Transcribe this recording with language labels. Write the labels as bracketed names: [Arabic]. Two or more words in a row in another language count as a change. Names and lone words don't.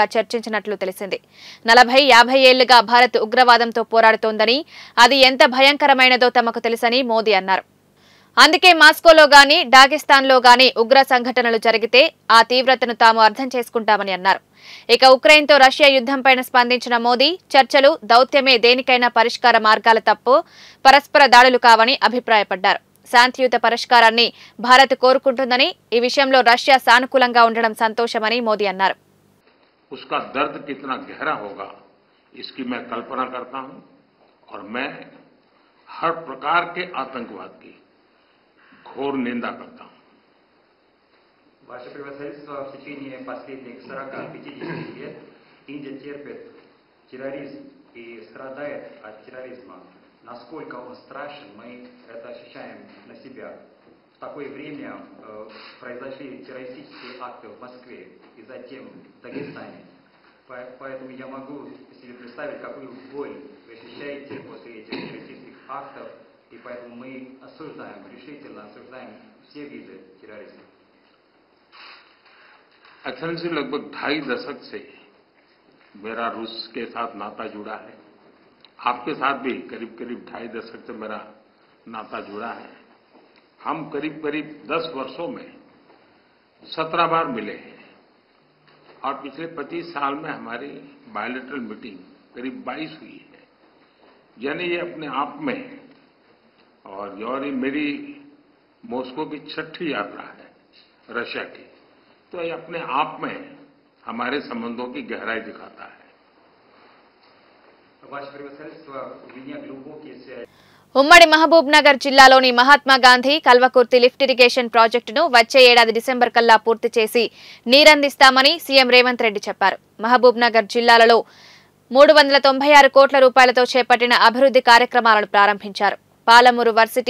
[Telugu] చర్చించినట్లు తెలిసింది 40-50 ఏళ్లుగా భారత్ ఉగ్రవాదంతో పోరాడుతోందని అది ఎంత భయంకరమైనదో తమకు తెలుసని మోదీ అన్నారు అందుకే మాస్కోలో గాని డాగెస్తాన్లో గాని ఉగ్ర సంఘటనలు జరిగితే ఆ తీవ్రతను తాము అర్థం చేసుకుంటామని అన్నారు ఇక ఉక్రెయిన్తో రష్యా యుద్ధంపైన స్పందించిన మోదీ చర్చలు దౌత్యమే దేనికైనా పరిష్కార మార్గాలు తప్పు పరస్పర దాడులు కావని అభిప్రాయపడ్డారు శాంతియుత పరిష్కారాన్ని భారత్ కోరుకుంటుందని ఈ విషయంలో రష్యా సానుకూలంగా ఉండడం సంతోషమని మోదీ అన్నారు [Hindi] उसका दर्द कितना गहरा होगा इसकी मैं कल्पना करता हूं और मैं हर प्रकार के आतंकवाद की घोर निंदा करता हूं [Russian] Ваше превосходительство, в течение последних 40-50 лет Индия терпит терроризм и страдает от терроризма. Насколько он страшен, мы это ощущаем на себя. В такое время произошли террористические акты в Москве и затем в Дагестане. Поэтому я могу себе представить, какую боль вы ощущаете после этих террористических актов. И поэтому мы осуждаем, решительно осуждаем все виды терроризма. [Hindi] एक्सेलेंसी लगभग 2.5 दशक से मेरा रूस के साथ नाता जुड़ा है आपके साथ भी करीब 2.5 दशक से मेरा नाता जुड़ा है हम करीब 10 वर्षों में 17 बार मिले हैं और पिछले 25 साल में हमारी [English] bilateral meeting [Hindi] करीब 22 हुई है यानी ये अपने आप में और ये मेरी मॉस्को की 6ठी यात्रा है रशिया की तो ये अपने आप में हमारे संबंधों की गहराई दिखाता है [Russian] Ваше превосходительство, у меня глубокие связи. [Telugu] ఉమ్మడి మహబూబ్ నగర్ జిల్లాలోని మహాత్మా గాంధీ కల్వకుర్తి లిఫ్ట్ ఇరిగేషన్ ప్రాజెక్టును వచ్చే ఏడాది డిసెంబర్ కల్లా పూర్తి చేసి నీరందిస్తామని సీఎం రేవంత్ రెడ్డి చెప్పారు మహబూబ్ నగర్ జిల్లాలో 396 కోట్ల రూపాయలతో చేపట్టిన అభివృద్ధి కార్యక్రమాలను ప్రారంభించారు పాలమూరు వర్సిటీ